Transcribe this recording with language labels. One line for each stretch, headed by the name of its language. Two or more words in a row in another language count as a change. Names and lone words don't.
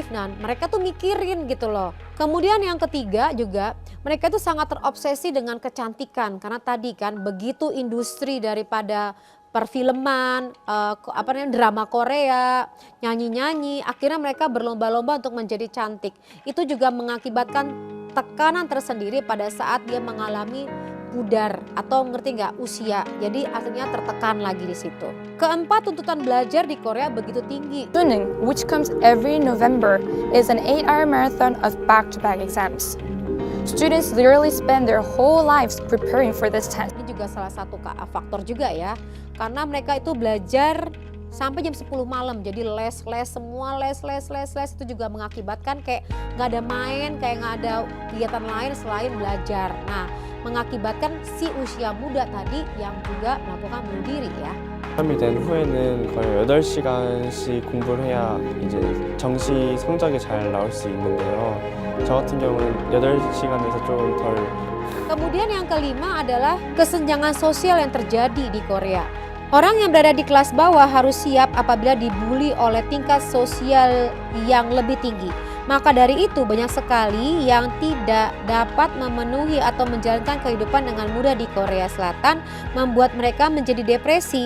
Indonesian: Nah, mereka tuh mikirin gitu loh. Kemudian yang ketiga juga, mereka tuh sangat terobsesi dengan kecantikan karena tadi kan begitu industri daripada perfilman, drama Korea, nyanyi-nyanyi, akhirnya mereka berlomba-lomba untuk menjadi cantik. Itu juga mengakibatkan tekanan tersendiri pada saat dia mengalami pudar atau ngerti nggak usia, jadi akhirnya tertekan lagi di situ. Keempat, tuntutan belajar di Korea begitu tinggi.
English: Suning, which comes every November, is an 8-hour marathon of back-to-back exams. Students literally spend their whole lives preparing for this test.
Indonesian: Ini juga salah satu faktor juga ya, karena mereka itu belajar sampai jam 10 malam, jadi les semua les itu juga mengakibatkan kayak nggak ada main, kayak nggak ada kegiatan lain selain belajar. Nah, mengakibatkan si usia muda tadi yang juga melakukan bunuh diri ya.
Korean: 고3이 된 후에는 거의 8시간씩 공부를 해야 이제 정시 성적이 잘 나올 수 있는데요. 저 같은 경우는 8시간에서 좀 덜.
Indonesian: Kemudian yang kelima adalah kesenjangan sosial yang terjadi di Korea. Orang yang berada di kelas bawah harus siap apabila dibully oleh tingkat sosial yang lebih tinggi. Maka dari itu banyak sekali yang tidak dapat memenuhi atau menjalankan kehidupan dengan mudah di Korea Selatan, membuat mereka menjadi depresi.